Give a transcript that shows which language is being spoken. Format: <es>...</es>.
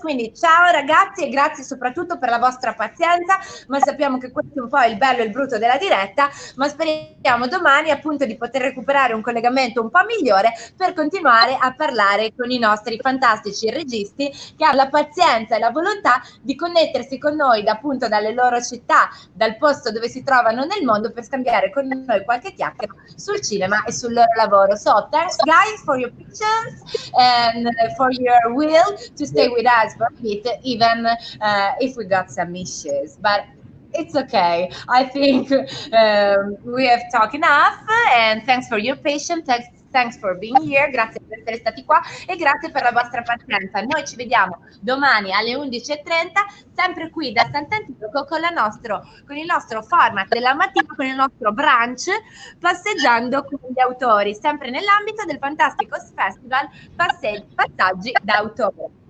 <it>Quindi ciao ragazzi e grazie soprattutto per la vostra pazienza, ma sappiamo che questo è un po' il bello e il brutto della diretta, ma speriamo domani appunto di poter recuperare un collegamento un po' migliore per continuare a parlare con i nostri fantastici registi che hanno la pazienza e la volontà di connettersi con noi appunto dalle loro città, dal posto dove si trovano nel mondo, per scambiare con noi qualche chiacchiera sul cinema e sul loro lavoro.</it> <en>So thanks guys for your patience and for your will to stay with us for a bit, even if we got some issues, but it's okay. I think we have talked enough, and thanks for your patience. Thanks for being here,</en> <it>grazie per essere stati qua e grazie per la vostra pazienza. Noi ci vediamo domani alle 11:30, sempre qui da Sant'Antioco con il nostro format della mattina, con il nostro brunch Passeggiando con gli autori, sempre nell'ambito del fantastico festival Passaggi d'autore.</it>